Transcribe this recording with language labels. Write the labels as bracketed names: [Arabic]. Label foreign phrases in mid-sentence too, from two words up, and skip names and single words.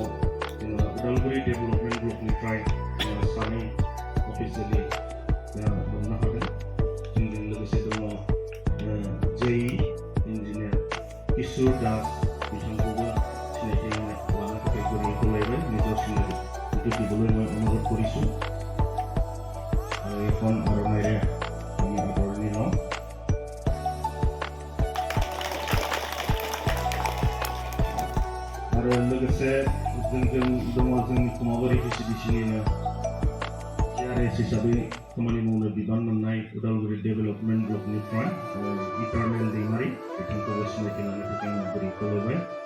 [Bodo] जोंहा उदालगुरि डेभेलपमेन्ट ग्रुपनिफ्राय सानै अफिसियेलि मोननो हादों जोंजों लोगोसे दङ जेई इन्जिनियार किशोर दास बिथांखौबो सिनायथि लानो थाखाय गुरै खावलायबाय निजसिन दुखु दिबोलै अनुरोध [Assamese] কৰিছোঁ আৰু এখন আৰনাইৰে আমি আদৰণি লওঁ [Bodo] आरो लोगोसे जोंजों दङ जोंनि कुमाबारि PCDCनिनो CRS हिसाबै खामानि मावनो बिबान मोननाय उदालगुरि डेभेलपमेन्ट ब्लकनिफ्राय इटारनेल दैमारि बिथांखौबो सिनायथि लानो थाखाय आं गुरै खावलायबाय